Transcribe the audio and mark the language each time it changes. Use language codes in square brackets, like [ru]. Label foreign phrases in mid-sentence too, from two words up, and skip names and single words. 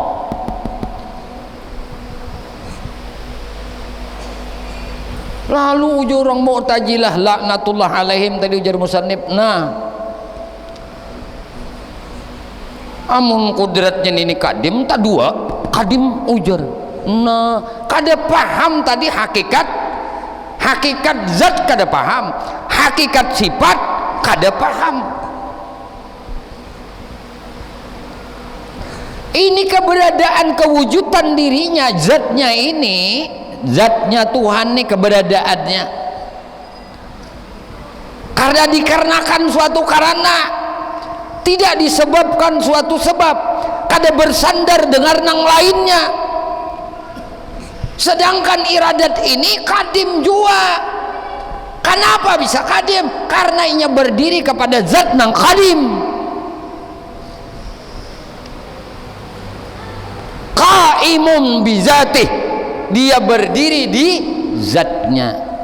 [bjn] Lalu ujar orang Mu'tazilah [ar] لعنة الله عليهم, [bjn] tadi ujar musannif, nah amun kudratnya ini kadim tak dua kadim ujar. Nah kada paham tadi hakikat zat kada paham, hakikat sifat kada paham. [id] Ini keberadaan kewujudan dirinya, zatnya ini, zatnya Tuhan ini keberadaannya karena dikarenakan suatu karena, tidak disebabkan suatu sebab, kada bersandar dengan yang lainnya. [bjn] Sedangkan iradat ini kadim jua. [id] Kenapa bisa kadim? [bjn] Karena inya berdiri kepada zat nang kadim. [ar] قائم بذاته, [id] dia berdiri di zatnya.